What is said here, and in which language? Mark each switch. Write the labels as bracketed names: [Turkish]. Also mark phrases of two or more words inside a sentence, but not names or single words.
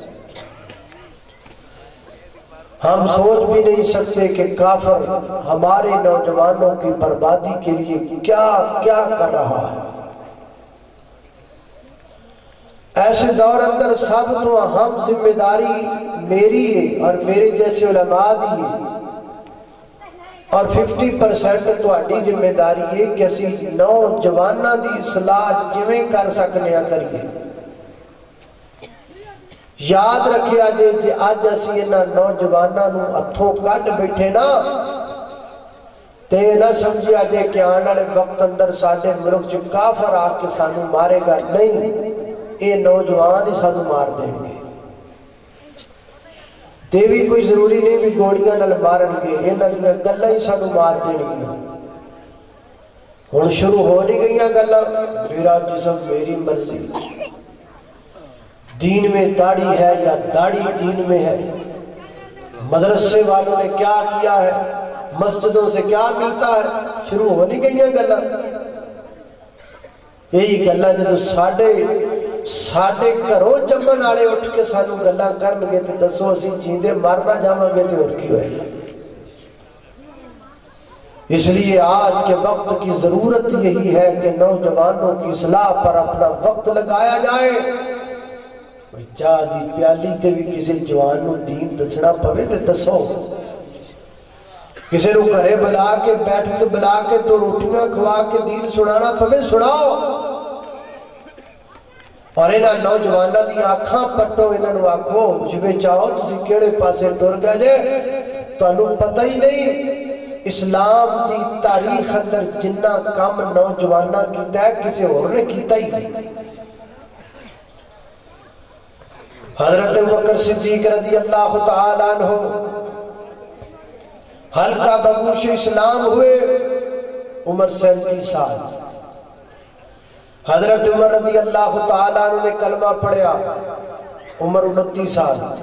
[Urdu] ہم سوچ بھی نہیں سکتے کہ کافر ہمارے نوجوانوں کی بربادی کے لیے کیا کیا کر رہا ہے. [Punjabi] ایسے دور اندر سب تو اہم ذمہ داری میری ہے اور میرے جیسے علماء دی ہے، اور 50% تہاڈی ذمہ داری ہے کہ اسی نوجواناں دی اصلاح جویں کر سکنے کریے. یاد رکھیا جے اج اسی انہاں نوجواناں نوں ہتھوں کڈ بیٹھے نا تے نہ سمجھیا جے کہ آنے والے وقت اندر ساڈے ملک چ کافر آ کے سانوں مارے گا. نہیں، اے نوجوان ہی سانوں مار دیں گے. تے بھی کوئی ضروری نہیں بھی گوڑیاں نال مارن گے، انہاں دیاں گلاں ہی سانوں مار دیں گے. ہن شروع ہو نہیں گئیاں گلاں، [Urdu] میرا جسم میری مرضی، دین میں داڑھی ہے یا داڑھی دین میں ہے، مدرسے والوں نے کیا کیا ہے، مسجدوں سے کیا ملتا ہے. شروع ہو نہیں گئیاں گلاں. یہی گلاں جدوں ساڈے گھروں جمن والے اٹھ کے سانوں گلاں کرن گے تے دسو اسی جیندے مر نہ جاواں گے تے اور کی ہوئے گا. اس لیے آج کے وقت کی ضرورت یہی ہے کہ نوجوانوں کی اصلاح پر اپنا وقت لگایا جائے. [Punjabi] چاہ دی پیالی تے بھی کسی جوان نو دین دسنا پوے تے دسو. کسی نو گھرے بلا کے بیٹھ کے بلا کے تو روٹیاں کھوا کے دین سنانا پوے سناؤ. اور انہاں نوجواناں دی آنکھاں پٹو، انہاں نو آکھو جویں چاہو تسی کیڑے پاسے ٹر گئے جے، تانوں پتہ ہی نہیں اسلام دی تاریخ اندر جنہ کام نوجواناں کیتا ہے کسی اور نے کیتا ہی نہیں. [Urdu] حضرت ابوبکر صدیق [Arabic] رضی اللہ تعالیٰ عنہ [Urdu] ہلکا بگوش اسلام ہوئے، عمر 37 سال. [Punjabi] حضرت عمر [Arabic] رضی اللہ تعالیٰ عنہ [Punjabi] نے کلمہ پڑھیا، عمر 29 سال.